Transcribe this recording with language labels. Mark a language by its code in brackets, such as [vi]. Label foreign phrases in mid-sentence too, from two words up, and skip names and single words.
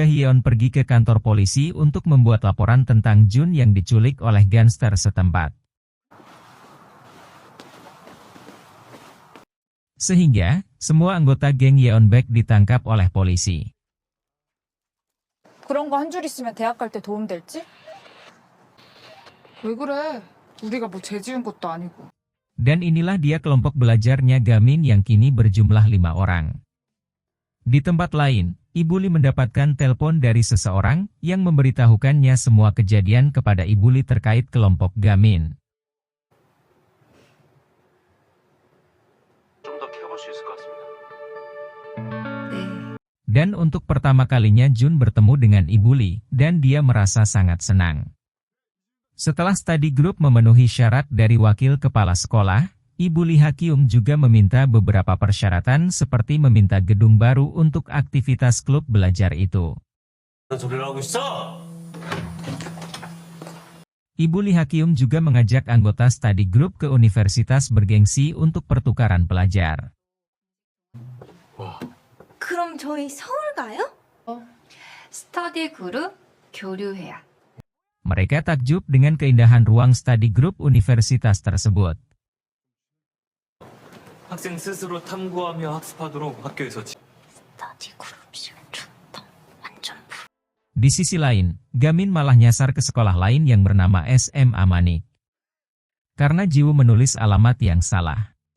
[id] Hyeon pergi ke kantor polisi untuk membuat laporan tentang Jun yang diculik oleh gangster setempat. Sehingga, semua anggota geng Yeonbaek ditangkap oleh polisi. [ko] 그런 거 한 줄 있으면 대학 갈 때 도움 될지? 왜 그래? 우리가 뭐 죄 지은 것도 아니고. [id] Dan inilah dia kelompok belajarnya Gamin yang kini berjumlah 5 orang. Di tempat lain, Ibu Lee mendapatkan telepon dari seseorang yang memberitahukannya semua kejadian kepada Ibu Lee terkait kelompok Gamin. [ko] 좀 더 캐볼 수 있을 것 같습니다. [id] Dan untuk pertama kalinya Jun bertemu dengan Ibu Lee, dan dia merasa sangat senang. Setelah [en] study group [id] memenuhi syarat dari wakil kepala sekolah, Ibu Lee Ha-kyung juga meminta beberapa persyaratan seperti meminta gedung baru untuk aktivitas klub belajar itu. [ko] 소리를 하고 있어! [id] Ibu Lee Ha-kyung juga mengajak anggota [en] study group [id] ke universitas bergengsi untuk pertukaran pelajar. [ko] 그럼 저희 서울 가요? 스터디 그룹 교류회야. [id] Mereka takjub dengan keindahan ruang [en] study group [id] universitas tersebut. [ko] 학생 스스로 탐구하며 학습하도록 학교에서 스터디 그룹이면 좋다. 완전 [id] Di sisi lain, Gamin malah nyasar ke sekolah lain yang bernama SMA Manik. Karena Jiwoo menulis alamat yang salah.